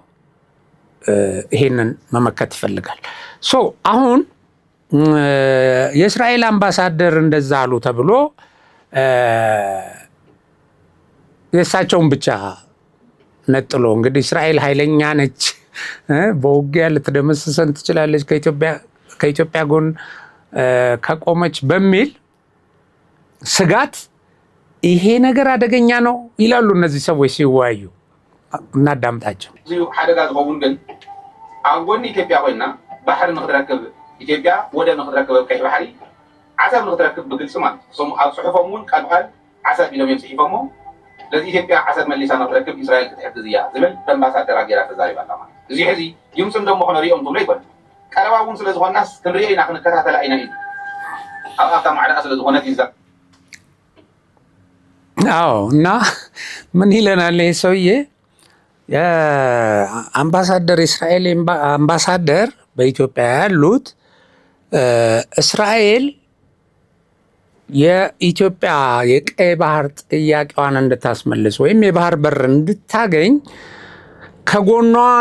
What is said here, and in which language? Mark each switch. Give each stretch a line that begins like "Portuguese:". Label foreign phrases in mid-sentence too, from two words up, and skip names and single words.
Amharic: ይሄንን መመከት ይፈልጋል። አሁን የእስራኤል አምባሳደር እንደዛ አሉ ተብሎ የእሳቸውን ብቻ ነጥሎ እንግዲህ እስራኤል ኃይለኛ ነች፣ በውጊያ ልትደመስሰን ትችላለች ከኢትዮጵያ ጎን ከቆመች በሚል ስጋት ይሄ ነገር አደገኛ ነው ይላሉ እነዚህ ሰዎች ሲወያዩ። እናዳምጣቸው።
Tigrinya: ሓደጋ ዝኸውን ግን ኣብ ጎኒ ኢትዮጵያ ኮይና ባሕሪ ንክትረክብ ኢትዮጵያ ወደብ ንክትረክብ ኣብ ቀይሕ ባሕሪ ዓሰብ ንክትረክብ ብግልፂ ማለት ኣብ ፅሑፎም እውን ቃል ብቃል ዓሰብ ኢሎም እዮም ፅሒፎሞ። ስለዚ ኢትዮጵያ ዓሰብ መሊሳ ንክትረክብ እስራኤል ክትሕግዝ እያ ዝብል በኣምባሳደር ኣጌራ ተዛሪባላ ማለት እዚ ሕዚ ይምፅም ደሞ ክነሪኦም ትብሎ ይኮነ ቀረባ እውን ስለዝኮናስ ክንሪኦ ኢና ክንከታተላ ኢና እዩ ኣብ ኣፍታ ማዕዳኣ ስለዝኮነት ይዛ
Amharic: እና ምን ይለናል ይህ ሰውዬ? የአምባሳደር የእስራኤል አምባሳደር በኢትዮጵያ ያሉት እስራኤል የኢትዮጵያ የቀይ ባህር ጥያቄዋን እንድታስመልስ ወይም የባህር በር እንድታገኝ ከጎኗ